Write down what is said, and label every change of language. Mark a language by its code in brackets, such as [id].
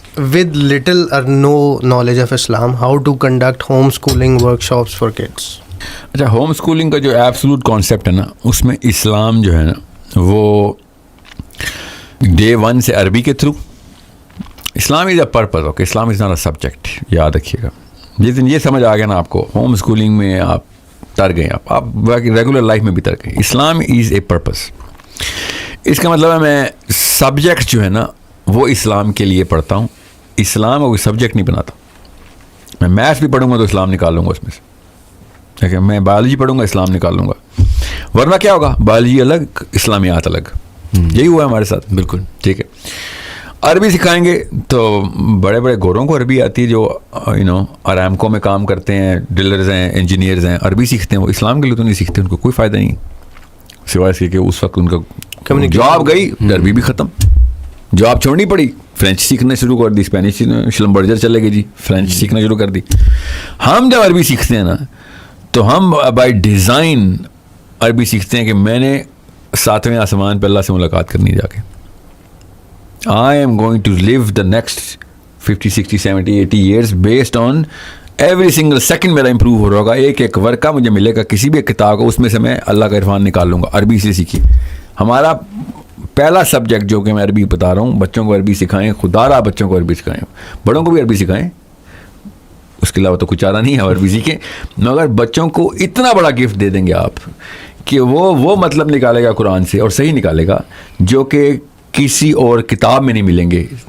[en] With little or no knowledge of Islam, how to conduct homeschooling workshops for kids? [ur] اچھا, home schooling کا جو absolute concept ہے نا, اس میں اسلام جو ہے نا وہ Day 1 سے عربی کے through. [en] Islam is a purpose, okay, Islam is not a subject, [ur] یاد رکھیے گا. جس دن یہ سمجھ آ گیا نا آپ کو, ہوم اسکولنگ میں آپ تر گئے, آپ ریگولر لائف میں بھی تر گئے. [en] Islam is a purpose. [ur] اس کا مطلب ہے میں سبجیکٹ جو ہے نا وہ اسلام کے لیے پڑھتا ہوں. اسلام کوئی سبجیکٹ نہیں بناتا. میں میتھس بھی پڑھوں گا تو اسلام نکال لوں گا اس میں سے, ٹھیک ہے. میں بایولوجی پڑھوں گا اسلام نکال لوں گا, ورنہ کیا ہوگا, بایولوجی الگ اسلامیات الگ. یہی ہوا ہے ہمارے ساتھ, بالکل ٹھیک ہے. عربی سکھائیں گے تو بڑے بڑے گوروں کو عربی آتی ہے, جو ارامکو میں کام کرتے ہیں, ڈلرز ہیں, انجینئرز ہیں, عربی سیکھتے ہیں. وہ اسلام کے لیے تو نہیں سیکھتے, ان کو کوئی فائدہ نہیں, سوائے اس کے کہ اس وقت ان کا جاب گئی, عربی بھی ختم, جاب چھوڑنی پڑی, فرینچ سیکھنا شروع کر دی, اسپینش شلمبرجر چلے گئے جی, فرینچ سیکھنا شروع کر دی. ہم جب عربی سیکھتے ہیں نا تو ہم بائی ڈیزائن عربی سیکھتے ہیں کہ میں نے 7ویں آسمان پہ اللہ سے ملاقات کرنی جا کے. [en] I am going to live the next 50, 60, 70, 80 years based on every single second [ur] میرا امپروو ہو رہا ہوگا. ایک ورقہ مجھے ملے گا کسی بھی کتاب کو, اس میں سے میں اللہ کا عرفان نکال لوں گا. عربی سے سیکھیے. ہمارا پہلا سبجیکٹ جو کہ میں عربی بتا رہا ہوں, بچوں کو عربی سکھائیں, خدا را بچوں کو عربی سکھائیں, بڑوں کو بھی عربی سکھائیں, اس کے علاوہ تو کچھ چارہ نہیں ہے, عربی سیکھیں. مگر بچوں کو اتنا بڑا گفٹ دے دیں گے آپ کہ وہ مطلب نکالے گا قرآن سے, اور صحیح نکالے گا, جو کہ کسی اور کتاب میں نہیں ملیں گے.